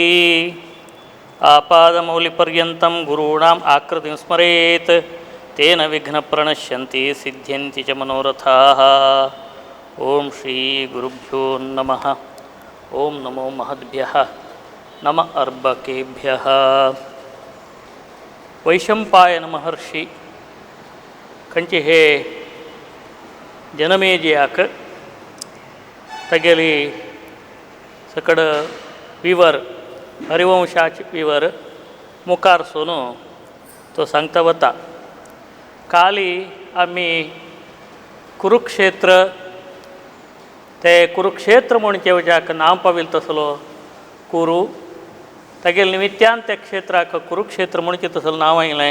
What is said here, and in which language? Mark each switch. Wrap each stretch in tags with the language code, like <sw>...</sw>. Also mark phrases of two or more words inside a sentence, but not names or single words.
<sa>आपादमौलिपर्यन्तं गुरूणाम् आकृतिं स्मरेत् तेन विघ्नप्रणश्यन्ति सिद्ध्यन्ति च मनोरथाः। ओं श्रीगुरुभ्यो नमः। ओं नमो महद्भ्यः नम अर्भकेभ्यः।</sa> <kok>वैशंपायन महर्षी खंची हे जनमेजयाक तगेली सकड विवर हरिवंशाचे विवर मुखार सोनो तो सांगता वता काली आम्ही कुरुक्षेत्र ते कुरुक्षेत्र म्हणचे वजाक नाव पाविल तसलो कुरु तगेल निमित्यान त्या क्षेत्राक कुरुक्षेत्र म्हणचे तसलो नाव आयलें।</kok>